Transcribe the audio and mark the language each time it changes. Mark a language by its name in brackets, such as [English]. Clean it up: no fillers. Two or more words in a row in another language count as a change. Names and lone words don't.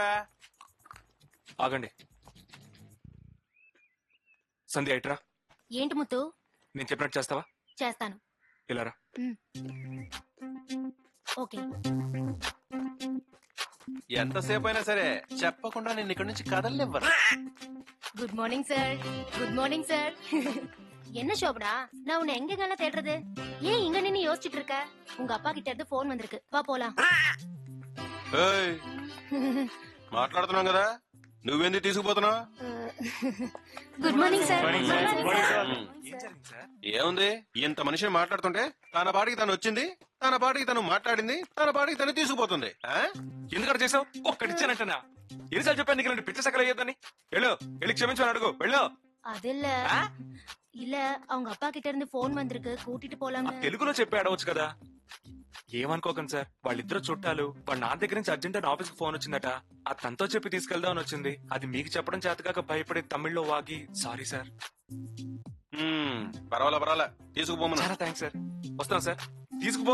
[Telugu] ఆగండి. సంధ్య ఇట్రా. ఏంటి ముత్తు? నేను చెప్పినట్టు చేస్తావా? చేస్తాను. ఇలారా. ఓకే. ఎంతసేపు అయినా సరే చెప్పకుండా నేను ఇక్కడి నుంచి కదలనివ్వను. [English] Good morning sir. Good morning sir. [Tamil] என்ன சோபனா, நான் உன்னை எங்க கண்ண தேடுறது? ஏன் இங்க நின்னு யோசிச்சுட்டு இருக்க? உங்க அப்பா கிட்ட இருந்து போன் வந்திருக்கு, வா போலாம். [Telugu] మాట్లాడుతున్నాం కదా, నువ్వెందుకు తీసుకుపోతున్నావు? [English] Good morning sir. [Telugu] ఏముంది, ఇంత మనిషిని మాట్లాడుతుంటే తన పాటికి తను వచ్చింది, తన పాటికి తను మాట్లాడింది, తన పాటికి తను తీసుకుపోతుంది. ఎందుకంటే చేసావు? ఒక్కడిచ్చానంటనా? ఎన్నిసార్లు చెప్పాను నీకు పిచ్చ సకలు అయ్యేదని? వెళ్ళు, వెళ్ళి క్షమించమని అడుగు. వెళ్ళు. [Tamil] அது இல்ல இல்ல அவங்க அப்பா கிட்ட இருந்து போன் வந்திருக்கு, கூட்டிட்டு போலாம். [Telugu] తెలుగులో చెప్పి అడవచ్చు కదా. ఏమనుకోకండి సార్, వాళ్ళిద్దరు చుట్టాలు. వాళ్ళ నాన్న దగ్గర నుంచి అర్జెంట్ అని ఆఫీస్ కి ఫోన్ వచ్చిందట. ఆ తనతో చెప్పి తీసుకెళ్దాం అని వచ్చింది. అది మీకు చెప్పడం చేతకాక భయపడి తమిళ్లో వాగి సారీ సార్. పర్వాలా తీసుకుపోమన్నా. చాలా థ్యాంక్స్ సార్. వస్తాం సార్. తీసుకుపో.